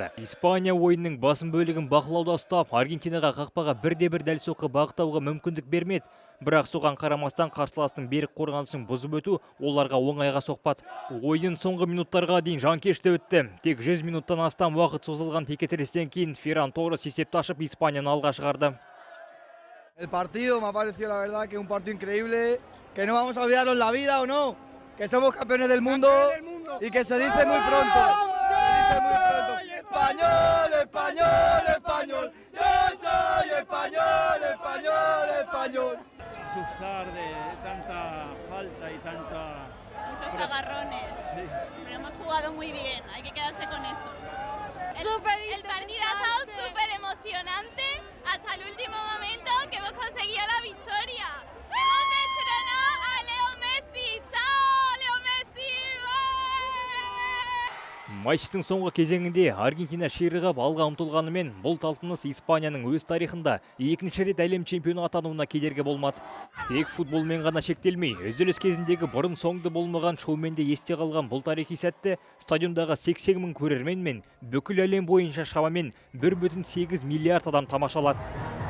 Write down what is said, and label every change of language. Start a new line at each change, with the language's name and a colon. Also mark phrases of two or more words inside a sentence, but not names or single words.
Kazakh: Испания ойынның басым бөлігін бақылауда ұстап, Аргентинаға қақпаға бірде-бір дәл соққы бағыттауға мүмкіндік бермеді. Бірақ соған қарамастан қарсыластың берік қорғанысын бұзып өту оларға оңайға соқпады. Ойын соңғы минуттарға дейін жанкешті өтті. Тек 100 минуттан астам уақыт созылған текетірестен кейін Ферран Торрес есепті ашып Испанияны алға шығарды.
Spanish: El partido me ha parecido la verdad que es un partido increíble, que no vamos a olvidarnos la vida o no, que somos campeones del mundo y que se dice muy pronto. Se dice muy pronto. Español, español, español, yo soy español, español, español. Asustar de tanta falta y tanta... Muchos agarrones, Sí. pero hemos jugado muy bien, hay que quedarse con eso. El partido ha estado súper emocionante hasta el último momento que hemos conseguido la victoria. Hemos destronado a Leo Messi. ¡Chao, Leo Messi!
Kazakh: Матчтың соңғы кезеңінде Аргентина ширығып алға ұмтылғанымен, бұл талпыныс Испанияның өз тарихында екінші рет әлем чемпионы атануына кедергі болмады. Тек футболмен ғана шектелмей, үзіліс кезіндегі бұрын соңды болмаған шоуменде есте қалған бұл тарихи сәтті стадиондағы 80 мың көрермен мен бүкіл әлем бойынша шамамен 1,8 миллиард адам тамашалады.